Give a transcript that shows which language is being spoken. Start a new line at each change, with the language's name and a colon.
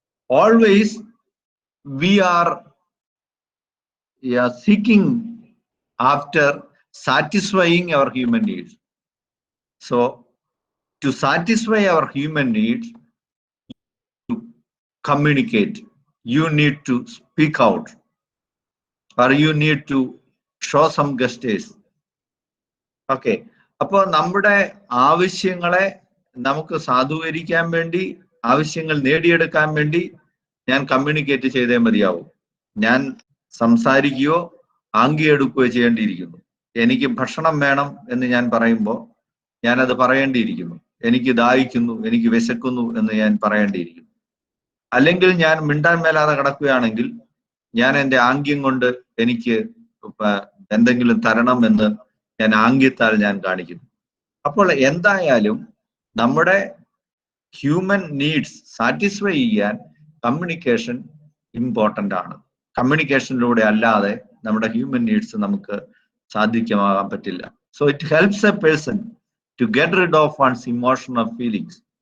English: Always we are seeking after satisfying our human needs. So to satisfy our human needs, you communicate, you need to speak out, or you need to show some gestures.
Malayalam: Okay, അപ്പോൾ നമ്മുടെ ആവശ്യങ്ങളെ നമുക്ക് സാധൂകരിക്കാൻ വേണ്ടി, ആവശ്യങ്ങൾ നേടിയെടുക്കാൻ വേണ്ടി ഞാൻ communicate ചെയ്തേ മതിയാവും. ഞാൻ സംസാരിക്കുകയോ ആംഗിയെടുക്കുകയോ ചെയ്യേണ്ടിയിരിക്കുന്നു. എനിക്ക് ഭക്ഷണം വേണം എന്ന് ഞാൻ പറയുമ്പോൾ ഞാനത് പറയേണ്ടിയിരിക്കുന്നു. എനിക്ക് ദാഹിക്കുന്നു, എനിക്ക് വിശക്കുന്നു എന്ന് ഞാൻ പറയേണ്ടിയിരിക്കുന്നു. അല്ലെങ്കിൽ ഞാൻ മിണ്ടാൻ മേലാതെ കിടക്കുകയാണെങ്കിൽ ഞാൻ എൻ്റെ ആംഗ്യം കൊണ്ട് എനിക്ക് എന്തെങ്കിലും തരണം എന്ന് ഞാൻ ആംഗ്യത്താൽ ഞാൻ കാണിക്കുന്നു. അപ്പോൾ എന്തായാലും നമ്മുടെ ഹ്യൂമൻ നീഡ്സ് സാറ്റിസ്ഫൈ ചെയ്യാൻ കമ്മ്യൂണിക്കേഷൻ ഇമ്പോർട്ടൻ്റ് ആണ്. കമ്മ്യൂണിക്കേഷനിലൂടെ അല്ലാതെ നമ്മുടെ ഹ്യൂമൻ നീഡ്സ് നമുക്ക് സാധ്യമാകാൻ പറ്റില്ല.
English: So it helps a person to get rid of one's emotional feelings.